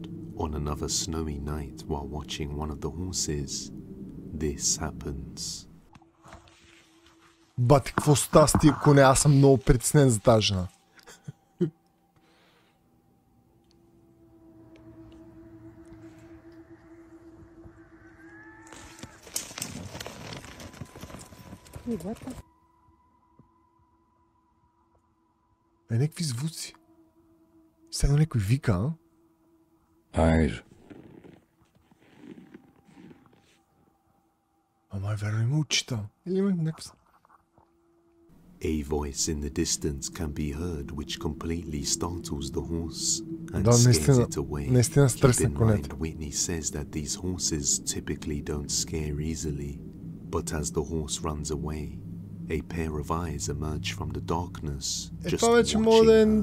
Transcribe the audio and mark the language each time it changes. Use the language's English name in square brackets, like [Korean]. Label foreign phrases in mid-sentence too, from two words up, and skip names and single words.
[English] On another snowy night while watching one of the horses, this happens. [Bulgarian] Бати, какво става с тия коне? Аз съм много притеснен за тази жена. Някакви звуци. Сега някой вика, а? Айр. Ама верно има очита. Или има някакви... [English] A voice in the distance can be heard which completely startles the horse and scares it away. Keep in mind, Whitney says that these horses typically don't scare easily, but as the horse runs away, a pair of eyes emerge from the darkness, just watching her.